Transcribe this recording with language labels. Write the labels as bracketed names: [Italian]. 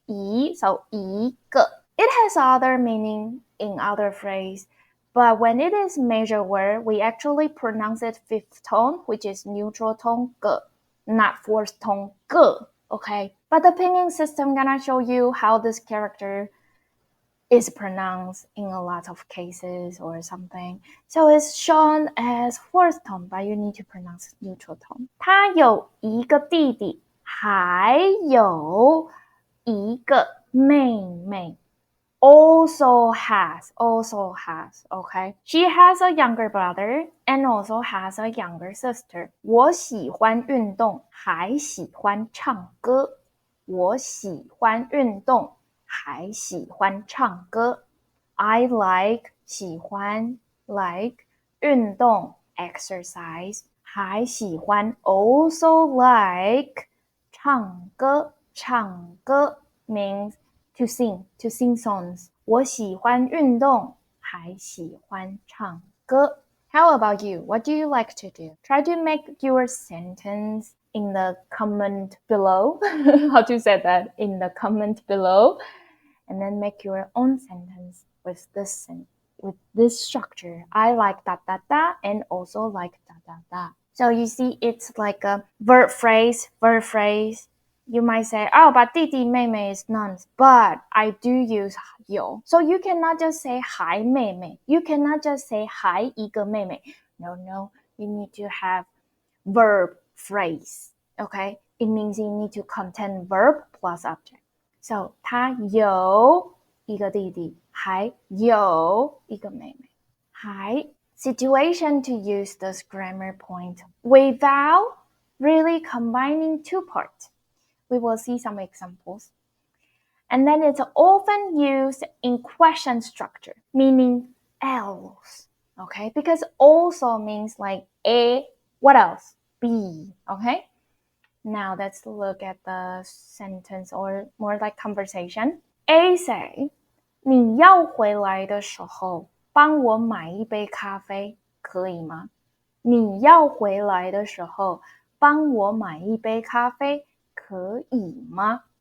[English] E, so 一个.It has other meaning in other phrase, but when it is major word, we actually pronounce it fifth tone, which is neutral tone 个, not fourth tone 个. Okay, but the pinyin system gonna show you how this character is pronounced in a lot of cases or something. So it's shown as fourth tone, but you need to pronounce neutral tone. [Chinese] 他有一个弟弟，还有一个妹妹。 [English] Also has, okay? She has a younger brother and also has a younger sister. [Chinese] 我喜欢运动，还喜欢唱歌。我喜欢运动，还喜欢唱歌。 [English] I like [Chinese] 喜欢 like 运动 [English] exercise. [Chinese] 还喜欢 [English] also like 唱歌，唱歌 means to sing songs. [Chinese] 我喜欢运动，还喜欢唱歌。 [English] How about you? What do you like to do? Try to make your sentence in the comment below. How to say that? In the comment below. And then make your own sentence with this structure. I like da da da and also like da da da. So you see, it's like a verb phrase. You might say, oh, but 弟弟妹妹 is nouns, but I do use 有. So you cannot just say [Chinese] 还妹妹. [English] You cannot just say [Chinese] 还一个妹妹. [English] No, you need to have verb phrase. Okay? It means you need to contain verb plus object. So [Chinese] 他有一个弟弟，还有一个妹妹。 [English] 还 situation to use this grammar point without really combining two parts. We will see some examples. And then it's often used in question structure, meaning else. Okay? Because also means like A, what else? B. Okay? Now let's look at the sentence or more like conversation. A say, [Chinese] 你要回来的时候帮我买一杯咖啡，可以吗？你要回来的时候帮我买一杯咖啡，可以吗？